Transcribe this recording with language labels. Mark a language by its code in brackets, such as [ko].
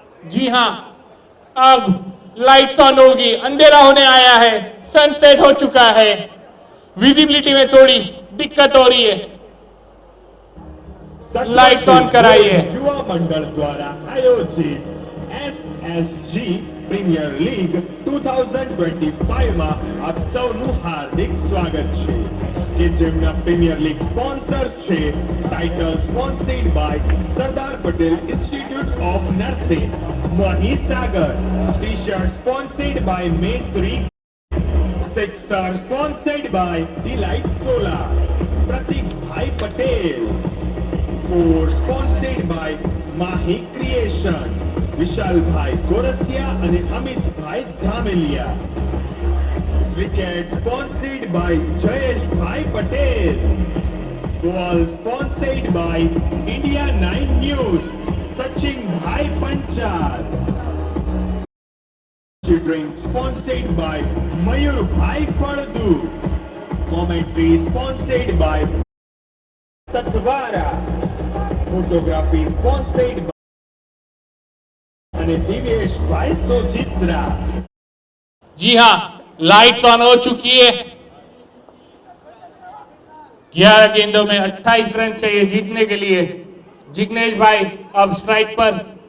[hi] जी हां, अब lights on होगी, अंधेरा होने आया है, सनसेट हो चुका है। विजिबिलिटी में थोड़ी दिक्कत हो रही है। लाइट्स ऑन कराइए। युवा मंडल द्वारा आयोजित [gu] SSG પ્રીમિયર લીગ 2025 માં આપ સૌનું હાર્દિક સ્વાગત છે કે જેમના પ્રીમિયર લીગ સ્પોન્સર છે title sponsored by Sardar Patel institute of nursing Mahisagar, T-shirt sponsored by મેત્રી, sixer sponsored by delight solar, પ્રતીક ભાઈ Patel, four sponsored by Mahi creation, વિશાલભાઈ ગોરસિયા અને Amitbhai Dhameliya. Wicket sponsored by Jayeshbhai Patel. બોલ sponsored by India 9 news સચિનભાઈ Panchal. [en] Drink sponsored by Mayurbhai Faldu. Commentary sponsored by Sathwara. Photography sponsored by અને દિવેશભાઈ સોજિત્રા. [hi] जी हां, lights on हो चुकी है। 11 गेंदों में 28 रन चाहिए जीतने के लिए। जिग्नेश भाई अब स्ट्राइक पर।